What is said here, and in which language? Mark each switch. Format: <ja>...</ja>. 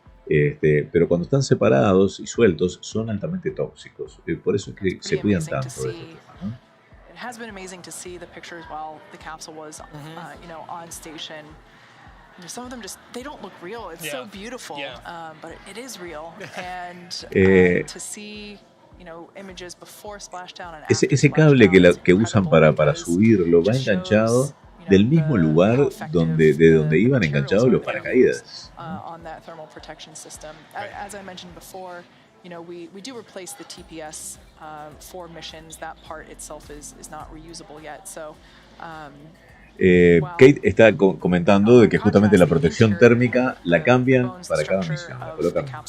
<es>Pero cuando están separados y sueltos son altamente tóxicos. Por eso es que se cuidan tanto de estos temas, ¿no?</es> <en>It has been amazing to see the pictures while the capsule was, on station. Some of them they don't look real. It's so beautiful, but it is real. And to see, images before splashdown and after</en> <es>ese cable que usan para subirlo va enganchado del mismo lugar de donde iban enganchados los paracaídas.</es> <en>On that thermal protection system. As I mentioned before, we do replace the TPS for missions. That part itself is not reusable yet. So.</en> <es>Kate está comentando de que justamente la protección térmica la cambian para cada misión, la colocan.</es>